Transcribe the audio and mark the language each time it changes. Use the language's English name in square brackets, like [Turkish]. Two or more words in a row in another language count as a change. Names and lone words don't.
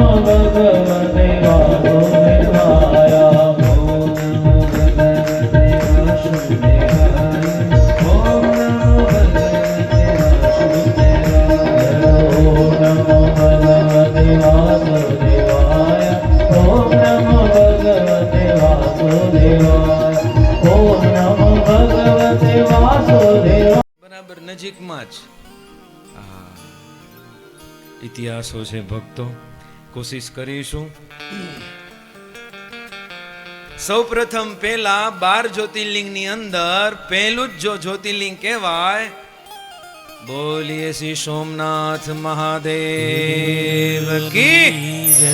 [Sanskrit] भगवते वासुदेवाय ओम नमो भगवते वासुदेवाय ओम नमो भगवते वासुदेवाय ओम नमो भगवते वासुदेवाय ओम नमो भगवते वासुदेवाय ओम नमो भगवते वासुदेवाय। [Gujarati] બરાબર નજીકમાં જ ઇતિહાસો છે ભક્તો, કોશિશ કરીશું। સૌપ્રથમ પહેલા 12 જ્યોતિર્લિંગની અંદર પહેલું જ જો જ્યોતિર્લિંગ કહેવાય, બોલીએ શ્રી સોમનાથ મહાદેવ [Hindi] की जय।